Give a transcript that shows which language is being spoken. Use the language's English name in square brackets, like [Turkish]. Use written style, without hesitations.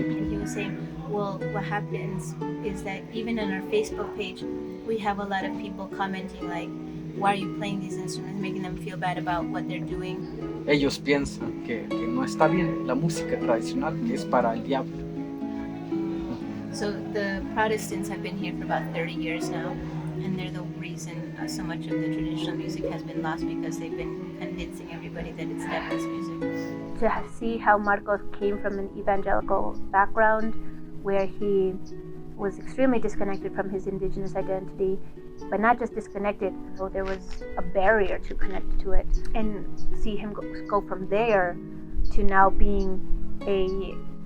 [English] He was saying, well, what happens is that even on our Facebook page, we have a lot of people commenting like, why are you playing these instruments, making them feel bad about what they're doing. [Spanish] Ellos piensan que no está bien, la música tradicional es para el diablo. [English] So the Protestants have been here for about 30 years now, and they're the reason so much of the traditional music has been lost, because they've been convincing everybody that it's devil's music. To see how Marcos came from an evangelical background where he was extremely disconnected from his Indigenous identity, but not just disconnected, so there was a barrier to connect to it, and see him go from there to now being a